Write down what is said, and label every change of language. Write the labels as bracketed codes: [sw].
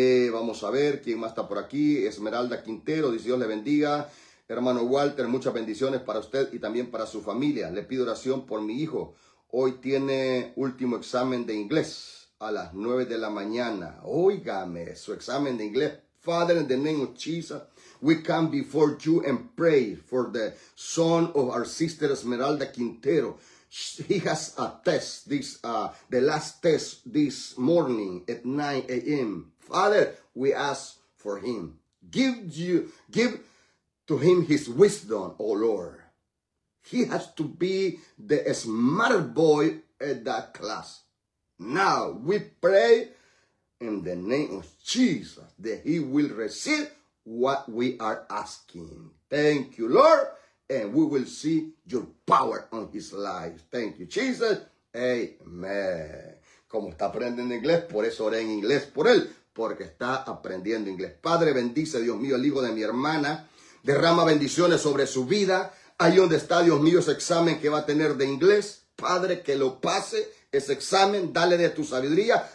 [es] Vamos a ver quién más está por aquí. Esmeralda Quintero dice: Dios le bendiga. Hermano Walter, muchas bendiciones para usted y también para su familia. Le pido oración por mi hijo. Hoy tiene último examen de inglés a las 9 de la mañana. Óigame, su examen de inglés. [en] Father, in the name of Jesus, we come before you and pray for the son of our sister Esmeralda Quintero. He has a test, the last test this morning at 9 a.m. Father, we ask for him. Give to him his wisdom, O Lord. He has to be the smart boy at that class. Now we pray in the name of Jesus that he will receive what we are asking. Thank you, Lord. And we will see your power on his life. Thank you, Jesus. Amen. [es] Como está aprendiendo inglés, por eso oré en inglés por él. Porque está aprendiendo inglés. Padre, bendice, Dios mío, el hijo de mi hermana. Derrama bendiciones sobre su vida. Ahí donde está, Dios mío, ese examen que va a tener de inglés. Padre, que lo pase ese examen. Dale de tu sabiduría.